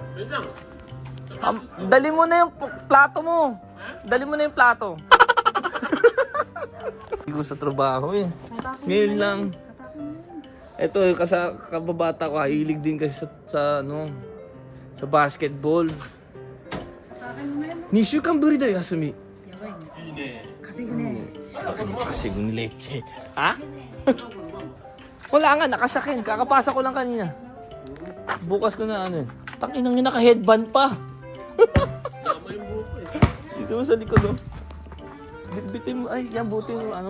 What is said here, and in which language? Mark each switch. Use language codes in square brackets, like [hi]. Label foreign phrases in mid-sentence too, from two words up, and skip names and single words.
[tl] Dali mo na yung plato mo. Dali mo na yung plato. Hindi ko sa trabaho eh. Ngayon lang. Ito, kababata ko, hilig din kasi sa basketball. [ja] 2 週間ぶりだよ、休み。やばいね。いいね。 [tl] 稼ぐね。Kasi leche. Ha? Wala nga, nakasakin. Kakapasa ko lang kanina. Bukas ko na ano eh. Takinang yun, naka-headband pa. Dito mo sa likod oh. Bitbitin mo, ay yan buti mo ano.